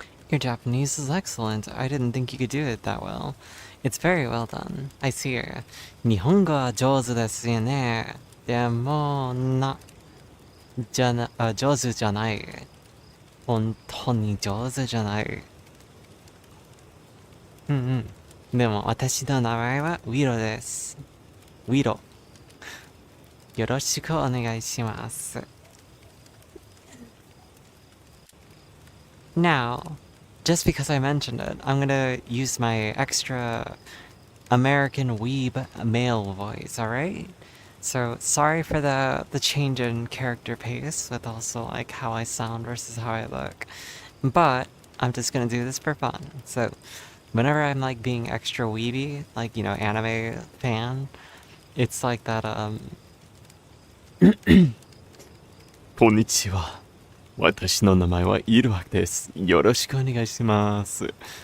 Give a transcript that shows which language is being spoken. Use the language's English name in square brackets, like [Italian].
[English] Your Japanese is excellent. I didn't think you could do it that well. It's very well done. I see her. [Japanese] 日本語は上手ですよね。でも、上手じゃない。本当に上手じゃない。うんうん。でも、私の名前はウィロです。ウィロ。よろしくお願いします。 [English] Now, just because I mentioned it, I'm gonna use my extra American weeb male voice, alright? So, sorry for the change in character pace with also like how I sound versus how I look. But, I'm just gonna do this for fun. So, whenever I'm like being extra weeby, like, you know, anime fan, it's like that, [Japanese] こんにちは。私の名前はイルワです。よろしくお願いします。